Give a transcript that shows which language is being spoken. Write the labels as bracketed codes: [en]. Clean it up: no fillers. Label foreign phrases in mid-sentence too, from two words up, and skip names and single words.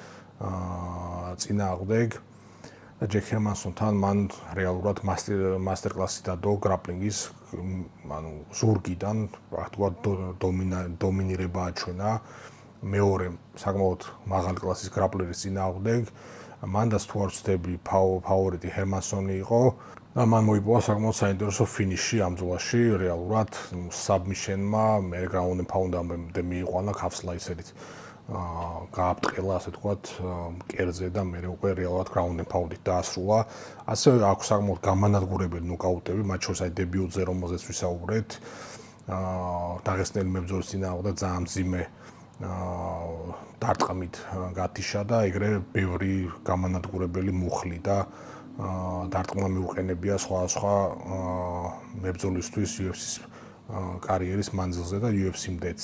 [ka] წინააღმდეგ და ჯეკ ჰერმანსონთან მან რეალურად მასტერკლასი დადო გრაპლინგის, ანუ ზურგიდან, ვთქვათ, დომინირება აჩვენა მეორე საკმაოდ მაღალი კლასის გრაპლერის წინააღმდეგ. მანდაც თუ არ ვცდები, ფავორიტი ჰერმანსონი იყო და მან მოიპოვა საკმაოდ საინტერესო ფინიში ამ ბრძოლაში, რეალურად საბმიშენმა, მე [en] ground and pound- [ka] ამდე მიიყვანა ქაფსლაისერით. გააფტყელა, ასე ვთქვათ, კერძზე და მე უკვე რეალურად [en] ground and pound- [ka] ით დაასრულა. ასევე აქვს საკმაოდ გამანადგურებელი ნოკაუტები, მათ შორის აი დებიუტზე, რომელზეც ვისაუბრეთ, დაღესტნელი მებრძოლის წინააღმდეგ ძალიან მძიმე დარტყმით გათიშა და ეგრე ბევრი გამანადგურებელი მუხლი და დარტყმა მიუყენებია სხვა მებრძოლისთვის UFC-ის კარიერის მანძილზე და UFC-მდეც.